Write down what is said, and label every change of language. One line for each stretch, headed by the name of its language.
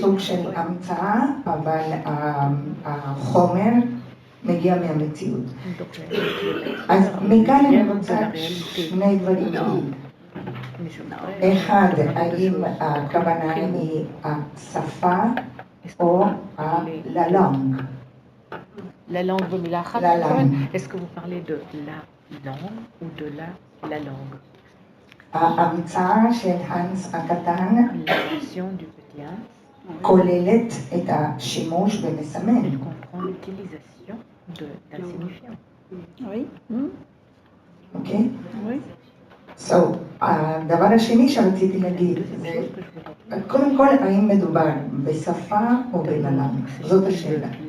Hebrew: סוג של המצאה, אבל החומר מגיע מהמציאות. אז מכאן אני רוצה שני דברים. אחד, האם הכוונה היא השפה או הללונג?
French: La langue
Hebrew: במילה אחת?
French: La langue. Est-ce que vous parlez de la langue ou de la langue?
Hebrew: ההמצאה של הנס הקטן
French: L'invention du petit Hans,
Hebrew: כוללת את השימוש במסמן.
French: elle comprend l'utilisation d'un signifiant. Oui.
Hebrew: אוקיי?
French: Oui.
Hebrew: So, הדבר השני שרציתי להגיד זה, קודם כל, האם מדובר בשפה או בללם? זאת השאלה.